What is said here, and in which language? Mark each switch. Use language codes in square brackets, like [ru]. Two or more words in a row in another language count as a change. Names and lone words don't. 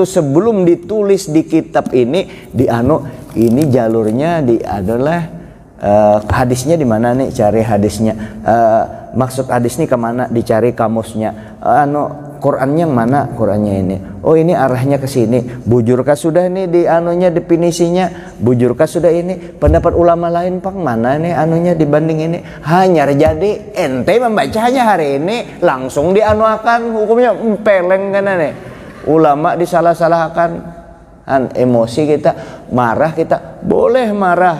[id] sebelum ditulis di kitab ini ini jalurnya adalah hadisnya di mana nih, cari hadisnya, maksud hadis nih [bjn] kemana, dicari kamusnya, Qurannya yang mana, Qurannya ini, oh ini arahnya ke sini, bujurkah sudah nih di anunya definisinya, bujurkah sudah ini pendapat ulama lain pang mana nih anunya dibanding ini, hanya jadi ente membacanya hari ini langsung dianuakan hukumnya peleng kan nih, ulama disalah-salahkan, emosi kita, marah kita, boleh marah.